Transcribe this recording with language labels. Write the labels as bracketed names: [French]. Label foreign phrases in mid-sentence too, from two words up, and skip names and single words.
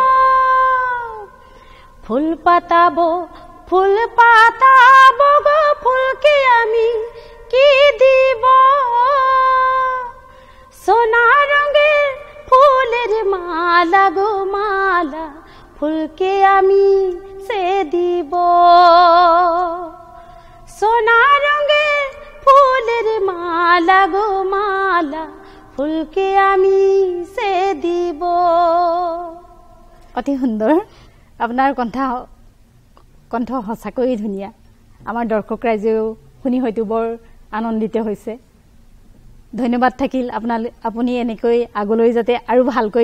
[Bangla] ফুল পাতাবো ফুল পাতাবো গো ফুলকে আমি কি দিব সোনা রঙের ফুলের মালা গো মালা ফুলকে আমি সে দিব সোনা রঙের ফুলের মালা গো মালা ফুলকে আমি সে দিব [Assamese] অতি সুন্দৰ আপোনাৰ কণ্ঠ সঁচাকৈ ধুনীয়া আমাৰ দৰ্শক ৰাইজেও শুনি হয়তো বৰ আনন্দিত হৈছে ধন্যবাদ থাকিল আপুনি এনেকৈ আগলৈ যাতে আৰু ভালকৈ